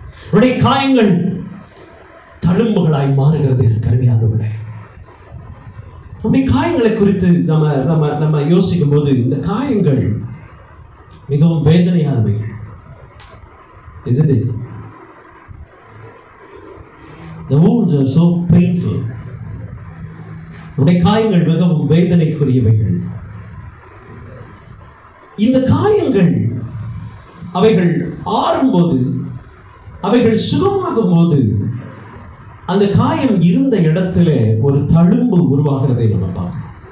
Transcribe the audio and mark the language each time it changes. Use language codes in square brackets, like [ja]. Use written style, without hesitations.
[ta] உன்னுடைய காயங்கள் தழும்புகளாய் மாறுகிறது. கருமையானவர்களே, நம்முடைய காயங்களை குறித்து நம்ம யோசிக்கும் போது இந்த காயங்கள் மிகவும் வேதனையானவைகள். [en] Isn't it? The wounds are so painful. [ta] நம்முடைய காயங்கள் மிகவும் வேதனைக்குரியவைகள். இந்த காயங்கள் அவைகள் ஆறும்போது, அவைகள் சுகமாகும் போது அந்த காயம் இருந்த இடத்துல ஒரு தழும்பு உருவாகிறதை நம்ம பார்க்கணும்.